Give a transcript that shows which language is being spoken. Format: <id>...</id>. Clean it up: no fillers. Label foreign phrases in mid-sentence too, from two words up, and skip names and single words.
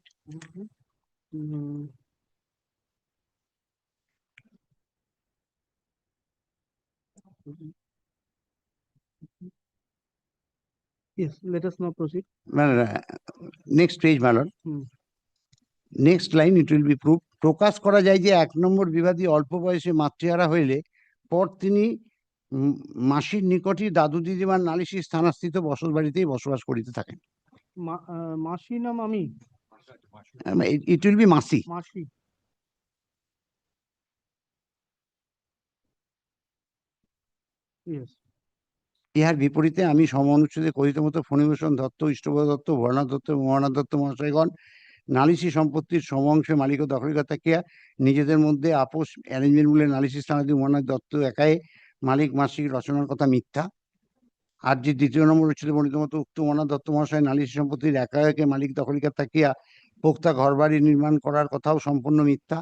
<en>Mm. Yes, let us now proceed. Next page, my lord. Hmm. Next line, it will be proved.</en> <bn>প্রকাশ করা যায় যে 1 নম্বর বিবাদী অল্প বয়সে মাতৃহারা হইলে পর তিনি মাসির নিকটই দাদু দিদিমার নালিশী স্থানস্থিত বসত বাড়িতেই বসবাস করিতে থাকেন। মাসি না মামি?</bn> <en>It will be মাসি।</en> <bn>মাসি। Yes. ইহার বিপরীতে আমি সমঅনুচ্ছেদে কথিত মতো ফণীভূষণ দত্ত, ইষ্টপ্রদ দত্ত, ভরনাথ দত্ত, মহানাথ দত্ত মহাশয়গণ নালিশী সম্পত্তির সমঅংশে মালিক ও দখলদার থাকিয়া নিজেদের মধ্যে আপোষ অ্যারেঞ্জমেন্ট বলে নালিশী স্থানাদি উমানাথ দত্ত একাই মালিক মাসিক রচনার কথা মিথ্যা। আর যে 2 নম্বর অনুচ্ছেদে বর্ণিত মতো উক্ত উমানাথ দত্ত মহাশয় নালিশী সম্পত্তির একে মালিক দখলিকার থাকিয়া পোক্তা ঘরবাড়ি নির্মাণ করার কথাও সম্পূর্ণ মিথ্যা।</bn>